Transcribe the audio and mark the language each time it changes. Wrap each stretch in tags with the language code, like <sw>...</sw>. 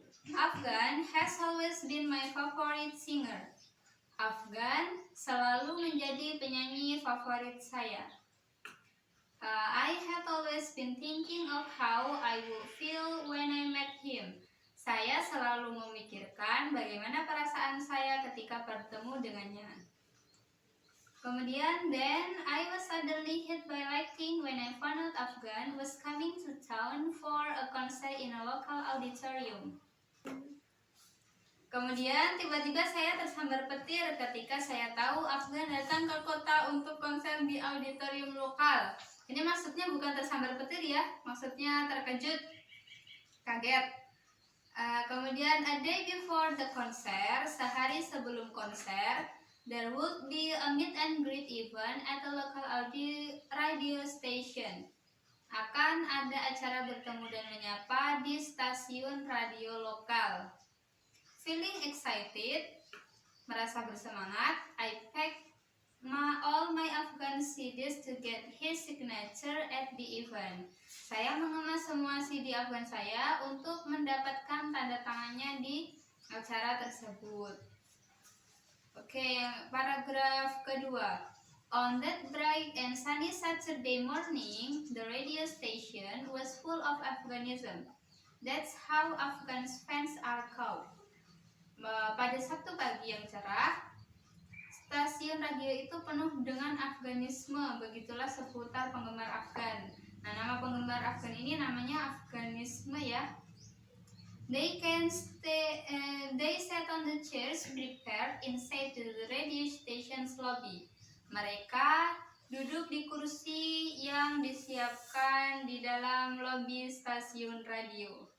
<en>Afgan has always been my favorite singer.</en> <id>Afgan selalu menjadi penyanyi favorit saya.</id> <en>I had always been thinking of how I would feel when I met him.</en> <id>Saya selalu memikirkan bagaimana perasaan saya ketika bertemu dengannya. Kemudian,</id> <en>then I was suddenly hit by lightning when I found out Afgan was coming to town for a concert in a local auditorium.</en> <id>Kemudian tiba-tiba saya tersambar petir ketika saya tahu Afgan datang ke kota untuk konser di auditorium lokal. Ini maksudnya bukan tersambar petir ya, maksudnya terkejut, kaget. Kemudian</id> <en>a day before the concert,</en> <id>sehari sebelum konser,</id> <en>there would be a meet and greet event at a local radio station.</en> <id>Akan ada acara bertemu dan menyapa di stasiun radio lokal.</id> <en>Feeling excited,</en> <id>merasa bersemangat,</id> <en>I packed all my Afghan CDs to get his signature at the event.</en> <id>Saya mengemas semua CD Afgan saya untuk mendapatkan tanda tangannya di acara tersebut. Oke, paragraf kedua.</id> <en>On that bright and sunny Saturday morning, the radio station was full of Afghanism. That's how Afghan fans are called.</en> <id>Pada Sabtu pagi yang cerah, stasiun radio itu penuh dengan Afganisme, begitulah seputar penggemar Afgan. Nah, nama penggemar Afgan ini namanya Afganisme ya.</id> <en>They sat on the chairs prepared inside the radio station's lobby.</en> <id>Mereka duduk di kursi yang disiapkan di dalam lobi stasiun radio.</id>